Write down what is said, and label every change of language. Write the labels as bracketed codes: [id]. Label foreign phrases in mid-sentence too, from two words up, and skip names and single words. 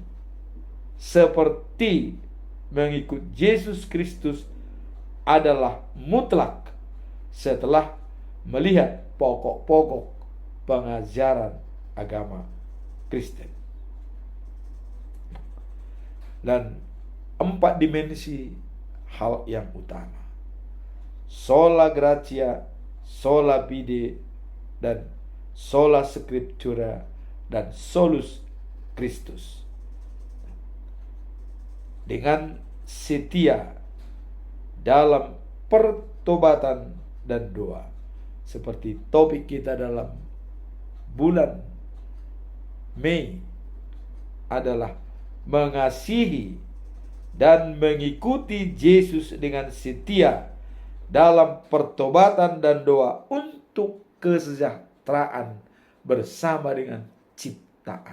[id] seperti mengikut Yesus Kristus adalah mutlak setelah melihat pokok-pokok pengajaran agama Kristen. Dan 4 dimensi hal yang utama: [la] sola gratia, sola fide, dan sola scriptura, dan solus Christus. [id] dengan setia dalam pertobatan dan doa. Seperti topik kita dalam bulan Mei adalah mengasihi dan mengikuti Yesus dengan setia dalam pertobatan dan doa untuk kesejahteraan bersama dengan ciptaan.